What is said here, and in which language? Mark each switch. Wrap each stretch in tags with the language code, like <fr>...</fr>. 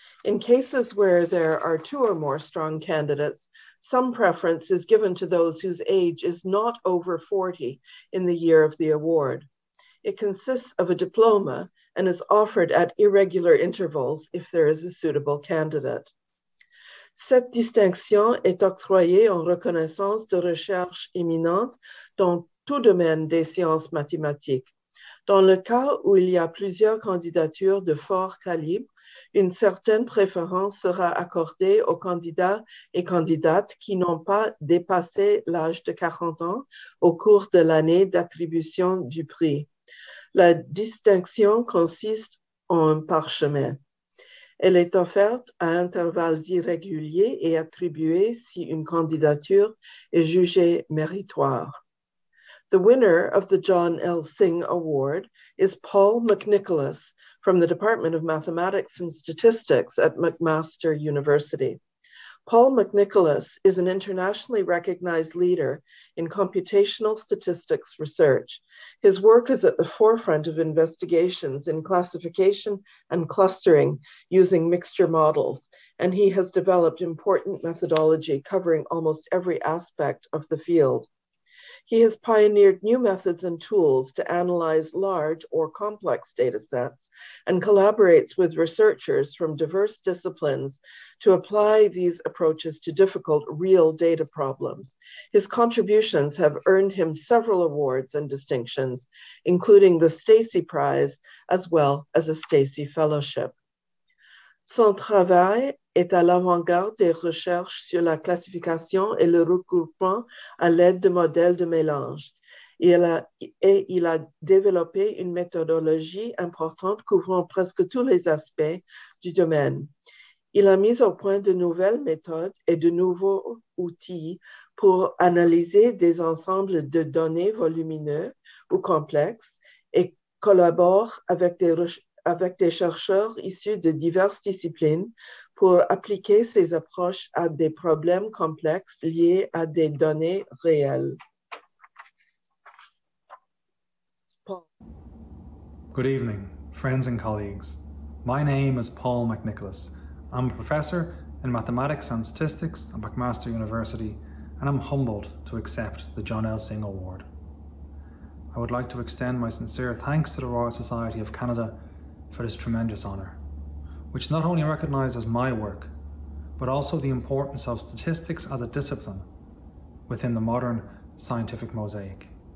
<en>In cases where there are 2 or more strong candidates, some preference is given to those whose age is not over 40 in the year of the award. It consists of a diploma and is offered at irregular intervals if there is a suitable candidate.</en> <fr>Cette distinction est octroyée en reconnaissance de recherche éminente dans tout domaine des sciences mathématiques. Dans le cas où il y a plusieurs candidatures de fort calibre, une certaine préférence sera accordée aux candidats et candidates qui n'ont pas dépassé l'âge de 40 ans au cours de l'année d'attribution du prix. La distinction consiste en un parchemin. Elle est offerte à intervalles irréguliers et attribuée si une candidature est jugée méritoire.</fr> <en>The winner of the John L. Singh Award is Paul McNicholas from the Department of Mathematics and Statistics at McMaster University. Paul McNicholas is an internationally recognized leader in computational statistics research. His work is at the forefront of investigations in classification and clustering using mixture models, and he has developed important methodology covering almost every aspect of the field. He has pioneered new methods and tools to analyze large or complex data sets and collaborates with researchers from diverse disciplines to apply these approaches to difficult real data problems. His contributions have earned him several awards and distinctions, including the Stacey Prize, as well as a Stacey Fellowship.</en> <fr>Son travail est à l'avant-garde des recherches sur la classification et le regroupement à l'aide de modèles de mélange. Il a développé une méthodologie importante couvrant presque tous les aspects du domaine. Il a mis au point de nouvelles méthodes et de nouveaux outils pour analyser des ensembles de données volumineux ou complexes et collabore avec des chercheurs issus de diverses disciplines pour appliquer ces approches à des problèmes complexes liés à des données réelles.</fr> <en>Paul. Good evening, friends and colleagues. My name is Paul McNicholas. I'm a professor in mathematics and statistics at McMaster University, and I'm humbled to accept the John L. Singh Award. I would like to extend my sincere thanks to the Royal Society of Canada for this tremendous honour, which not only recognises my work, but also the importance of statistics as a discipline within the modern scientific mosaic.</en>